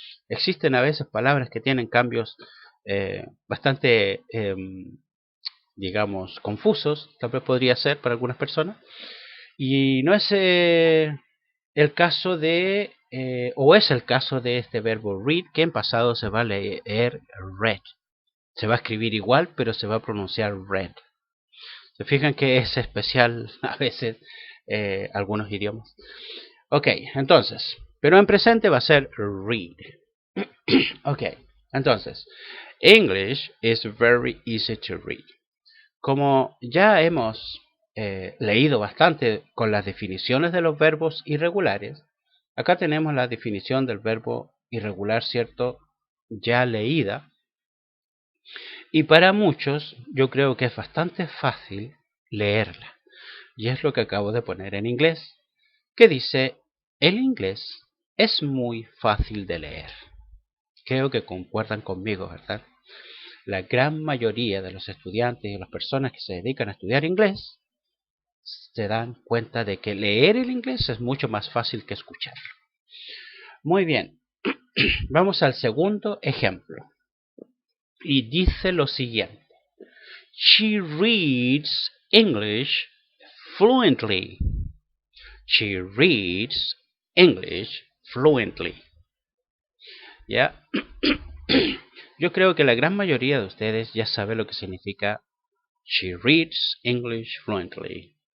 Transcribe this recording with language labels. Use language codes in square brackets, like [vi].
[es] Existen a veces palabras que tienen cambios bastante, digamos, confusos, tal vez podría ser para algunas personas, y no es el caso de, o es el caso de este verbo read, que en pasado se va a leer read. Se va a escribir igual, pero se va a pronunciar read. ¿Se fijan que es especial a veces algunos idiomas? Ok, entonces, Pero en presente va a ser read. [en] Ok, [es] entonces, [en] English is very easy to read. [es] Como ya hemos leído bastante con las definiciones de los verbos irregulares, acá tenemos la definición del verbo irregular, ¿cierto? Ya leída. Y para muchos yo creo que es bastante fácil leerla. Y es lo que acabo de poner en inglés, que dice, el inglés es muy fácil de leer. Creo que concuerdan conmigo, ¿verdad? La gran mayoría de los estudiantes y de las personas que se dedican a estudiar inglés se dan cuenta de que leer el inglés es mucho más fácil que escucharlo. Muy bien, vamos al segundo ejemplo. Y dice lo siguiente. [en] She reads English fluently. She reads English fluently. [es] ¿Ya? Yo creo que la gran mayoría de ustedes ya sabe lo que significa [en] She reads English fluently.